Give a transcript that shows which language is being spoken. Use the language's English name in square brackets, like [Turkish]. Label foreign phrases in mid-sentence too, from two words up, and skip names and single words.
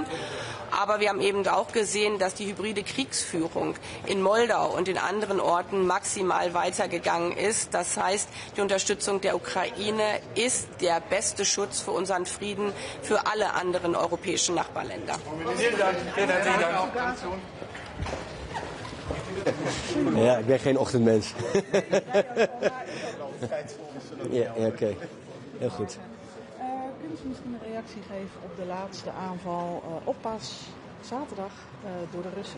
[German] Aber wir haben eben auch gesehen, dass die hybride Kriegsführung in Moldau und in anderen Orten maximal weitergegangen ist. Das heißt, die Unterstützung der Ukraine ist der beste Schutz für unseren Frieden für alle anderen europäischen Nachbarländer. Vielen Dank. Herzlichen Dank. [Dutch] Ja, ik ben geen ochtendmens. Ja, oké. Heel goed. Kunnen ze misschien een reactie geven op de laatste aanval op zaterdag door de Russen?